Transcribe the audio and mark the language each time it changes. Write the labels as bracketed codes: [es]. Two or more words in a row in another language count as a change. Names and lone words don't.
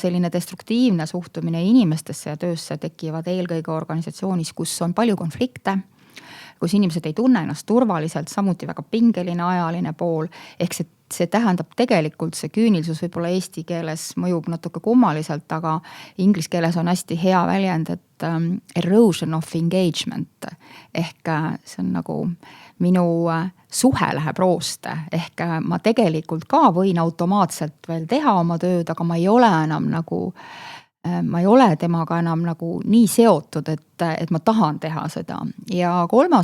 [et] selline destruktiivne suhtumine inimestesse ja töösse tekivad eelkõige organisatsioonis, kus on palju konflikte, kus inimesed ei tunne ennast turvaliselt, samuti väga pingeline ajaline pool, ehk see tähendab tegelikult see küünilisus võib-olla eesti keeles mõjub natuke kummaliselt, aga inglise keeles on hästi hea väljend, et [en] erosion of engagement [et] ehk see on nagu minu suhe läheb rooste, ehk ma tegelikult ka võin automaatselt veel teha oma tööd, aga ma ei ole enam nagu ma ei ole temaga enam nagu nii seotud, et ma tahan teha seda. Ja 3.